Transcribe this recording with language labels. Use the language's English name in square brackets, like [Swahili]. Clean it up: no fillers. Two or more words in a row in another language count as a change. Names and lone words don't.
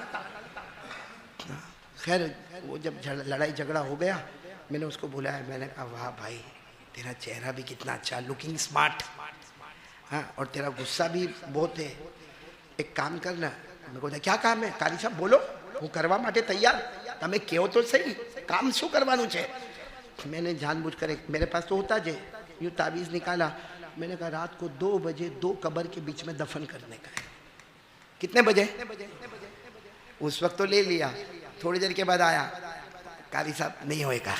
[Urdu] خیر وہ جب لڑائی جھگڑا ہو گیا، میں نے اس کو بلایا، میں نے کہا واہ بھائی تیرا چہرہ بھی کتنا اچھا، [English] looking smart, [Urdu] ہاں، اور تیرا غصہ بھی بہت ہے. ایک کام کرنا. میں کو کیا کام ہے؟ قاری صاحب بولو، [Gujarati] હું કરવા માટે તૈયાર. તમે કહો તો સહી કામ શું કરવાનું છે. [Urdu] میں نے جان بوجھ کر میرے پاس تو ہوتا جے یوں تعویذ نکالا. میں نے کہا رات کو 2 بجے 2 قبر کے بیچ میں دفن کرنے کا ہے. کتنے بجے؟ اس وقت تو لے لیا. تھوڑی دیر کے بعد آیا، قاری صاحب نہیں ہوئے گا.